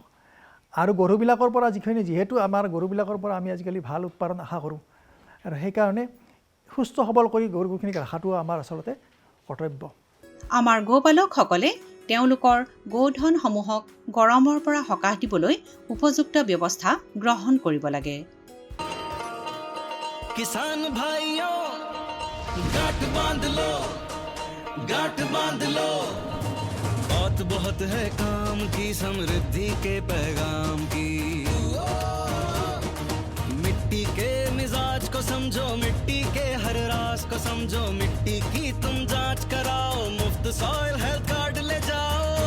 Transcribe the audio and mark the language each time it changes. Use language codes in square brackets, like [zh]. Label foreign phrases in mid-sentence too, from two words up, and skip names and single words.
[as] আৰু গৰুবিলাকৰ পৰা যিহেতু আমাৰ গৰুবিলাকৰ পৰা আমি আজিকালি ভাল উৎপাদন আশা কৰোঁ, আৰু সেইকাৰণে সুস্থ সবল কৰি গৰুখিনিক ৰখাটো আমাৰ আচলতে কৰ্তব্য। আমাৰ গোপালকসকলে তেওঁলোকৰ গোধনসমূহক গৰমৰ পৰা সকাহ দিবলৈ উপযুক্ত ব্যৱস্থা গ্ৰহণ কৰিব লাগে। [hi] किसान भाइयों गांठ बांध लो, बहुत बहुत है काम की, समृद्धि के पैगाम की। मिट्टी के मिजाज को समझो, मिट्टी के हर राज को समझो, मिट्टी की तुम जांच कराओ, मुफ्त [en] soil health card [hi] ले जाओ।